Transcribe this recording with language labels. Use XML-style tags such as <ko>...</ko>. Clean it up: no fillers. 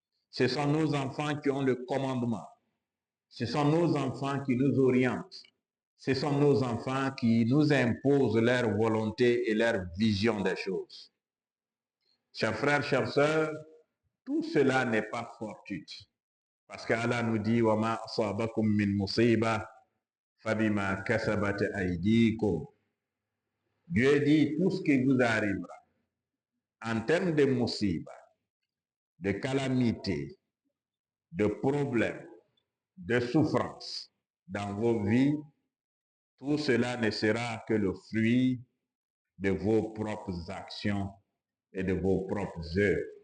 <fr>Ce sont nos enfants qui ont le commandement. Ce sont nos enfants qui nous orientent. Ce sont nos enfants qui nous imposent leur volonté et leur vision des choses. Chers frères, chères sœurs, tout cela n'est pas fortuit. Parce qu'Allah nous dit</fr> <ar>وَمَا أَصَابَكُم مِّن مُّصِيبَةٍ فَبِمَا كَسَبَتْ أَيْدِيكُم.</ar> <fr>Dieu dit tout ce qui vous arrivera en termes de musiba, de calamité, de problèmes, de souffrances dans vos vies, tout cela ne sera que le fruit de vos propres actions et de vos propres œuvres.</fr>